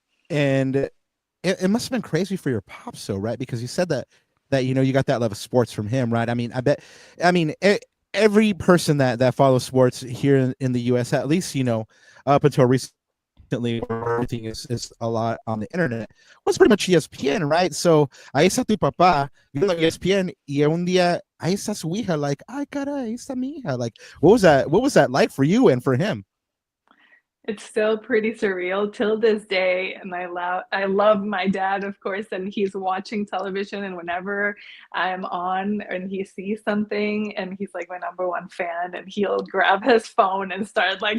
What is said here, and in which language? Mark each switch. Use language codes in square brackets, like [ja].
[en] And it must have been crazy for your pops, though, right? Because you said that you got that love of sports from him, right? I mean, every person that follows sports here in the U.S., at least up until recently, where everything is a lot on the internet, was pretty much ESPN, right? So [es] ahí está tu papá viendo ESPN, y un día ahí está su hija, [en] like, [es] ay, caray, ahí está mi hija. [en] Like, what was that like for you and for him? It's still pretty surreal till this day, and I love my dad, of course, and he's watching television, and whenever I'm on and he sees something, and he's like my number one fan, and he'll grab his phone and start like